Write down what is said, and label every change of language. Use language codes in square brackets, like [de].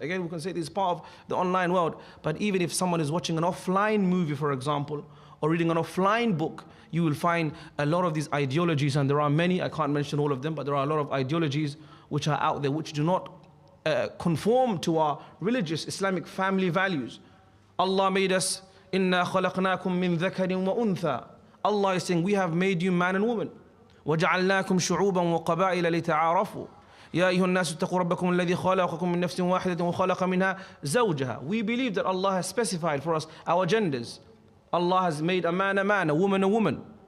[en] Again, we can say this is part of the online world, but even if someone is watching an offline movie, for example, or reading an offline book, you will find a lot of these ideologies, and there are many, I can't mention all of them, but there are a lot of ideologies which are out there which do not conform to our religious Islamic family values. Allah made us, [ar] إِنَّا خَلَقْنَاكُم مِّن ذَكَرٍ وَأُنثَى. [en] Allah is saying, we have made you man and woman. [ar] وَجَعَلْنَاكُمْ شُعُوبًا وَقَبَائِلَ لِتَعَارَفُوا يَا أَيُّهَا النَّاسُ اتَّقُوا رَبَّكُمُ الَّذِي خَلَقَكُم مِّن نَّفْسٍ وَاحِدَةٍ وَخَلَقَ مِنْهَا زَوْجَهَا. [en] We believe that Allah has specified for us our genders. Allah has made a man, a woman, a woman.